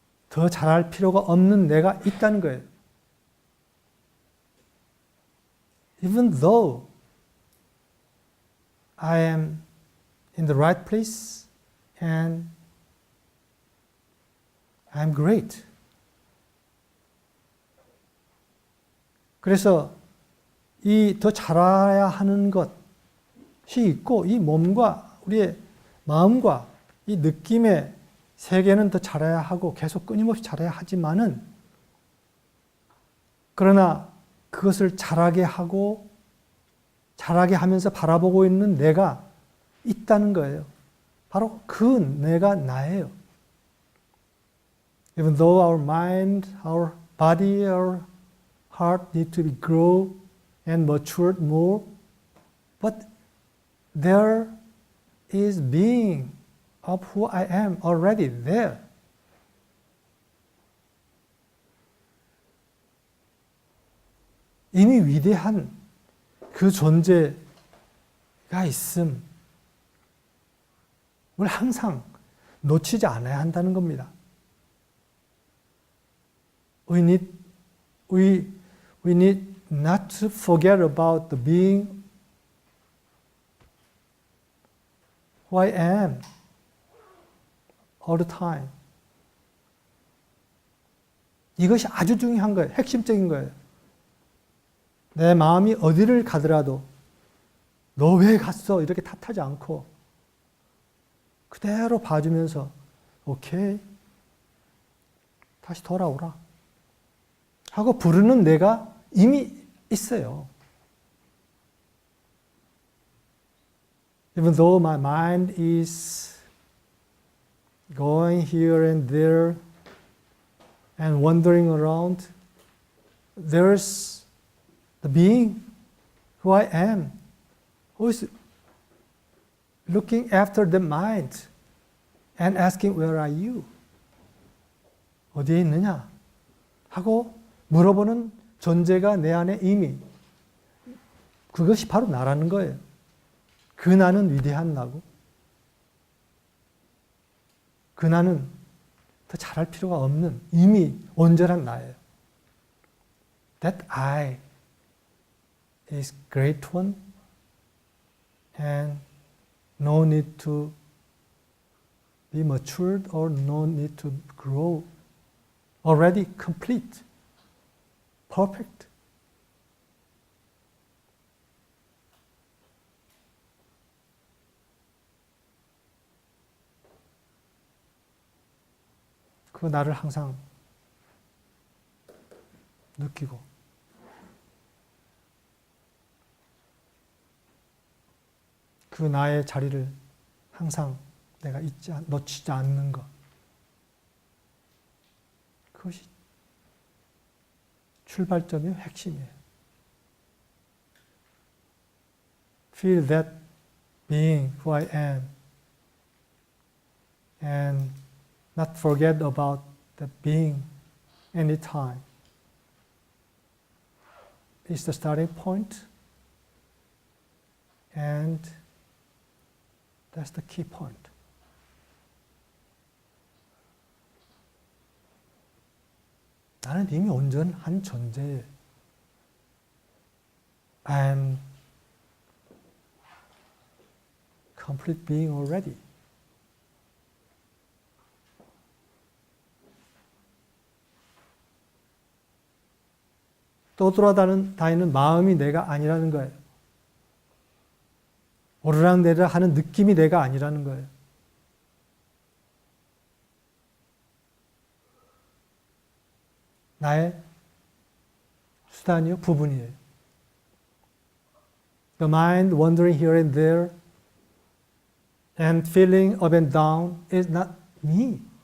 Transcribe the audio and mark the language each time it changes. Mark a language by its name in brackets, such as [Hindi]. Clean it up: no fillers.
[Korean] 더 잘할 필요가 없는 내가 있다는 거예요. [English] Even though I am in the right place and I'm great. [Korean] 그래서 이 더 자라야 하는 것이 있고 이 몸과 우리의 마음과 이 느낌의 세계는 더 자라야 하고 계속 끊임없이 자라야 하지만은 그러나 그것을 자라게 하고 자라게 하면서 바라보고 있는 내가 있다는 거예요. 바로 그 내가 나예요. [English] Even though our mind, our body, our heart need to be grow and matured more, but there is being of who I am already there. [Korean] 이미 위대한 그 존재가 있음을 항상 놓치지 않아야 한다는 겁니다. [English] We need not to forget about the being who I am all the time. [Korean] 이것이 아주 중요한 거예요. 핵심적인 거예요. 내 마음이 어디를 가더라도 너 왜 갔어? 이렇게 탓하지 않고 그대로 봐주면서 오케이, 다시 돌아오라 하고 부르는 내가 이미 있어요. [English] Even though my mind is going here and there and wandering around, there's the being who I am, who is looking after the mind and asking, where are you? [Korean] 어디에 있느냐? 하고 물어보는 존재가 내 안에 이미 그것이 바로 나라는 거예요. 그 나는 위대한 나고 그 나는 더 잘할 필요가 없는 이미 온전한 나예요. [English] That I is great one and no need to be matured or no need to grow. Already complete. Perfect. [Korean] 그 나를 항상 느끼고 그 나의 자리를 항상 내가 놓치지 않는 것. 그것이 출발점이에요. 핵심이에요. [English] feel that being who I am and not forget about that being anytime is the starting point, and that's the key point. [Korean] 나는 이미 온전한 존재예요. [English] I'm complete being already. [Korean] 떠돌아다니는 마음이 내가 아니라는 거예요. 오르락내리락 하는 느낌이 내가 아니라는 거예요. 나의 수단이요, 부분이에요. [English] The mind wandering here and there and feeling up and down is not me.